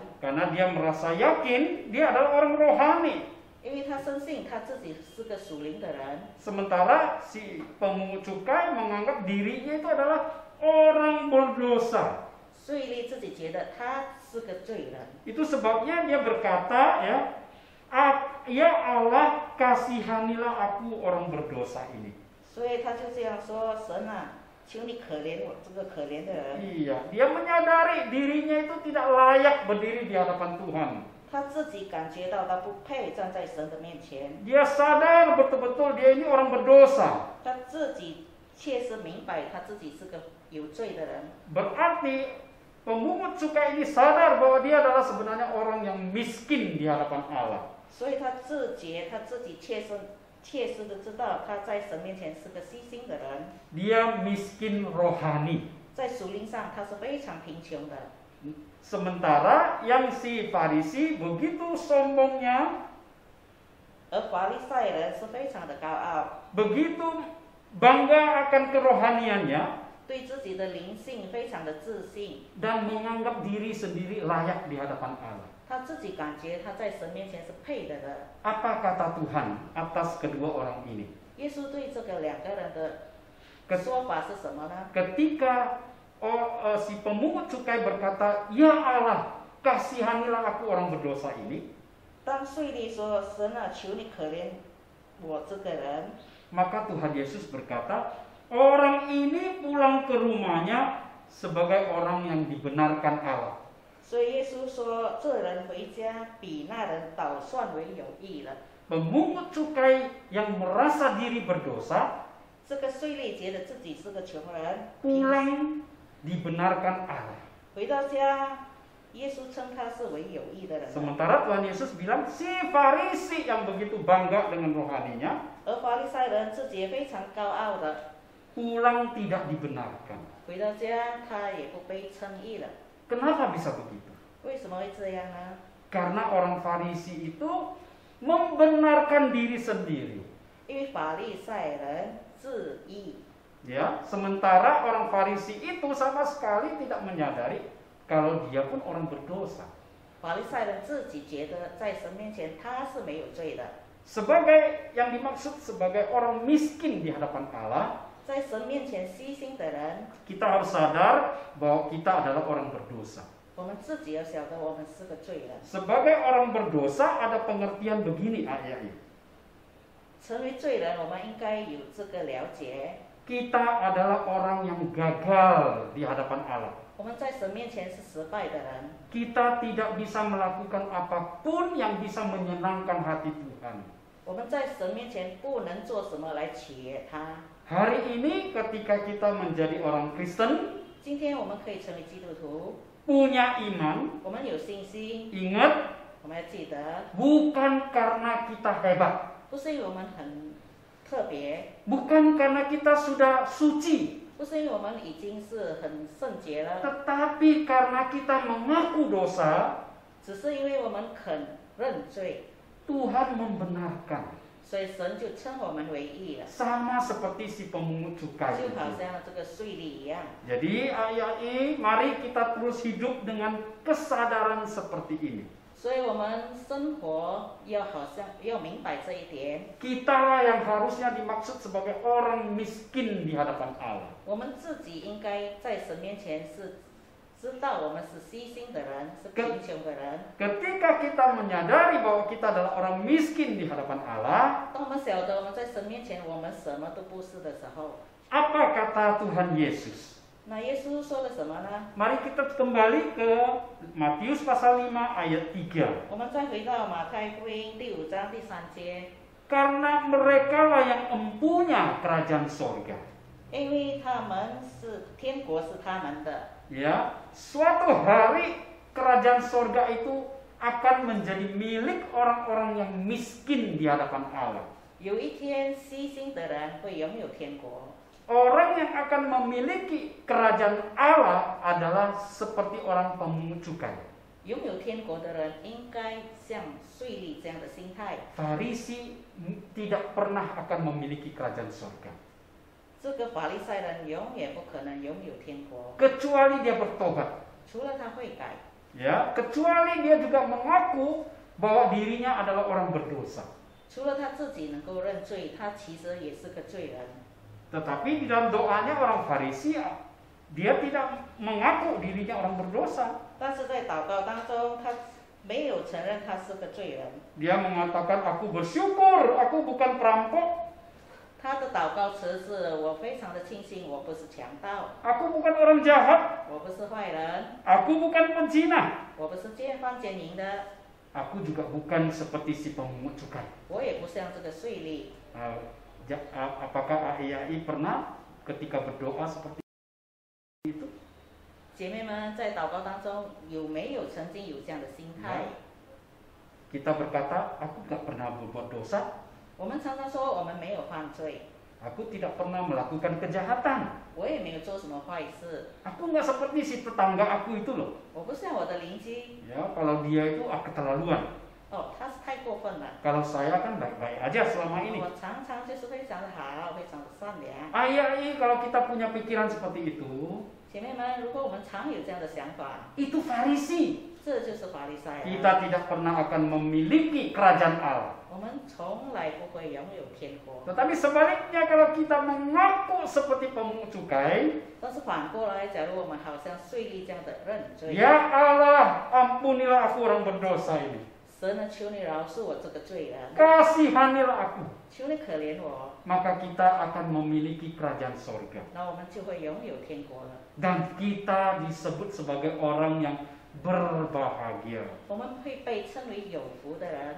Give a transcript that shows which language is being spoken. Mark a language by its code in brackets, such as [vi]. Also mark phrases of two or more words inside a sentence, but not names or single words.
[id] Karena dia merasa yakin dia adalah orang rohani. [zh] 因为他深信他自己是个属灵的人。 [id] Sementara si pemungut cukai menganggap dirinya itu adalah orang berdosa. [zh] 税吏自己觉得他是个罪人， [id] Itu sebabnya dia berkata, ya Allah, kasihanilah aku orang berdosa ini. [zh] 所以他就这样说：“神啊，求你可怜我这个可怜的人。” [id] Iya, dia menyadari dirinya itu tidak layak berdiri di hadapan Tuhan. [zh] 他自己感觉到他不配站在神的面前， [id] Dia sadar betul-betul dia ini orang berdosa. [zh] 他自己切实明白他自己是个有罪的人。 [id] Berarti pemungut cukai ini sadar bahwa dia adalah sebenarnya orang yang miskin di hadapan Allah. [zh] 所以他自觉他自己切实的知道他在神面前是个虚心的人， [id] Dia miskin rohani. [zh] 在属灵上他是非常贫穷的。 [id] Sementara yang si Farisi begitu sombongnya, [zh] 而法利赛人是非常的高傲， [id] begitu bangga akan kerohaniannya, [zh] 对自己的灵性非常的自信， [id] dan menganggap diri sendiri layak di hadapan Allah. [zh] 他自己感觉他在神面前是配得的。 [id] Apa kata Tuhan atas kedua orang ini? [zh] 耶稣对这个两个人的说法是什么呢？ [id] Ketika si pemungut cukai berkata, "Ya Allah, kasihanilah aku orang berdosa ini," [zh] 当税吏说：“神啊，求你可怜我这个人。” [id] maka Tuhan Yesus berkata, orang ini pulang ke rumahnya sebagai orang yang dibenarkan Allah. [zh] 所以耶稣说：“这人回家比那人倒算为有益了。” [id] Pemungut cukai yang merasa diri berdosa [zh] 这个税吏觉得自己是个穷人， [id] pulang dibenarkan Allah. [zh] 回到家，耶稣称他是为有益的人。 [id] Sementara Tuhan Yesus bilang si Farisi yang begitu bangga dengan rohaninya [zh] 而法利赛人自己也非常高傲的， [id] pulang tidak dibenarkan. [zh] 回到家他也不被称义了。 [id] Kenapa bisa begitu? [zh] 为什么会这样呢？ [id] Karena orang Farisi itu membenarkan diri sendiri. [zh] 因为法利赛人自义， [id] Ya, sementara orang Farisi itu sama sekali tidak menyadari kalau dia pun orang berdosa. [zh] 法利赛人自己觉得在神面前他是没有罪的。 [id] Sebagai yang dimaksud sebagai orang miskin di hadapan Allah, [zh] 在神面前虚心的人， [id] kita harus sadar bahwa kita adalah orang berdosa. [zh] 我们自己要晓得我们是个罪人。 [id] Sebagai orang berdosa ada pengertian begini ayat ini. [zh] 成为罪人，我们应该有这个了解。 [id] Kita adalah orang yang gagal di hadapan Allah. [zh] 我们在神面前是失败的人， [id] Kita tidak bisa melakukan apapun yang bisa menyenangkan hati Tuhan. [zh] 我们在神面前不能做什么来取悦他。 [id] Hari ini ketika kita menjadi orang Kristen, [zh] 今天我们可以成为基督徒， [id] punya iman, [zh] 我们有信心， [id] ingat [zh] 我们要记得， [id] bukan karena kita hebat, [zh] 不是因为我们很特别， [id] bukan karena kita sudah suci, [zh] 不是因为我们已经是很圣洁了， [id] tetapi karena kita mengaku dosa, [zh] 只是因为我们肯认罪， [id] Tuhan membenarkan. [zh] 所以神就称我们为义了， [id] Sama seperti si pemungut cukai [zh] 就 [id] itu. [zh] 好像这个税吏一样。 [id] Jadi ayat ini, mari kita terus hidup dengan kesadaran seperti ini. [zh] 所以我们生活要好像要明白这一点， [id] Kitalah yang harusnya dimaksud sebagai orang miskin di hadapan Allah. [zh] 我们自己应该在神面前是知道我们是虚心的人，是贫穷的人。 [id] Ketika kita menyadari bahwa kita adalah orang miskin di hadapan Allah, [zh] 当我们晓得我们在神面前我们什么都不是的时候， [id] apa kata Tuhan Yesus? [zh] 那耶稣说了什么呢？ [id] Mari kita kembali ke Matius pasal 5 ayat 3. [zh] 我们再回到马太福音第5章第3节， [id] Karena merekalah yang empunya kerajaan sorga. [zh] 因为他们是天国是他们的， [id] Ya, suatu hari kerajaan sorga itu akan menjadi milik orang-orang yang miskin di hadapan Allah. [zh] 有一天虚心的人会拥有天国。 [id] Orang yang akan memiliki kerajaan Allah adalah seperti orang pemungut cukai. [zh] 拥有天国的人应该像税吏这样的心态。 [id] Farisi tidak pernah akan memiliki kerajaan sorga, [zh] 这个法利赛人永远不可能拥有天国， [id] kecuali dia bertobat. [zh] 除了他会改， [id] Ya, kecuali dia juga mengaku bahwa dirinya adalah orang berdosa. [zh] 除了他自己能够认罪，他其实也是个罪人。 [id] Tetapi di dalam doanya orang Farisi, dia tidak mengaku dirinya orang berdosa. [zh] 但是在祷告当中，他没有承认他是个罪人。 [id] Dia mengatakan, aku bersyukur, aku bukan perampok, [zh] 他的祷告词是：我非常的庆幸，我不是强盗， [id] aku bukan orang jahat, [zh] 我不是坏人， [id] aku bukan penzina, [zh] 我不是犯奸淫的， [id] aku juga bukan seperti si pemungut cukai. [zh] 我也不像这个税吏。 [id] Apakah AII pernah ketika berdoa seperti itu? [zh] 姐妹们在祷告当中有没有曾经有这样的心态？ [id] Kita berkata, aku tidak pernah berbuat dosa, [zh] 我们常常说我们没有犯罪， [id] aku tidak pernah melakukan kejahatan, [zh] 我也没有做什么坏事， [id] aku nggak seperti si tetangga aku itu loh. [zh] 我不像我的邻居。 [id] Ya, kalau dia itu keterlaluan. [zh] 哦，他是太过分了。 [id] Kalau saya kan baik-baik aja selama ini. [zh] 我常常就是非常的好，非常的善良。 [id] AII kalau kita punya pikiran seperti itu, [zh] 姐妹们，如果我们常有这样的想法， [id] itu Farisi. [zh] 这就是法利赛人。 [id] Kita tidak pernah akan memiliki kerajaan Allah. [zh] 我们从来不会拥有天国。 [id] Tetapi sebaliknya kalau kita mengaku seperti pemungut cukai, [zh] 但是反过来，假如我们好像税吏这样的认罪， [id] ya Allah, ampunilah aku orang berdosa ini. [zh] 神呢，求你饶恕我这个罪人， [id] Kasihanilah aku. [zh] 求你可怜我， [id] Maka kita akan memiliki kerajaan sorga. [zh] 那我们就会拥有天国了。 [id] Dan kita disebut sebagai orang yang berbahagia. [zh] 我们会被称为有福的人。